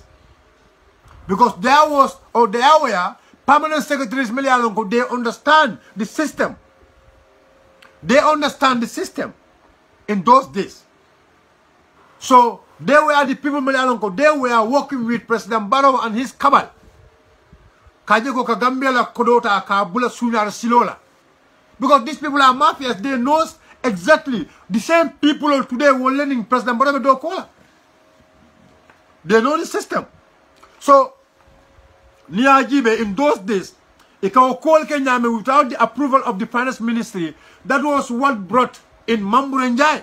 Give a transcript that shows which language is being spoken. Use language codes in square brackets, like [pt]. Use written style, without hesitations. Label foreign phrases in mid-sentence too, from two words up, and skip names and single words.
[en] Because there were permanent secretaries they understand the system. They understand the system in those days. So they were the people they were working with President Barrow and his cabal. [man] Kajeko ka Gambia la kodota ka bula sunyar silola. [en] Because these people are mafias, they know exactly the same people today were learning President Barrow Dokola. They know the system. So Niajibe in those days, without the approval of the finance ministry, that was what brought in Mambure Njai.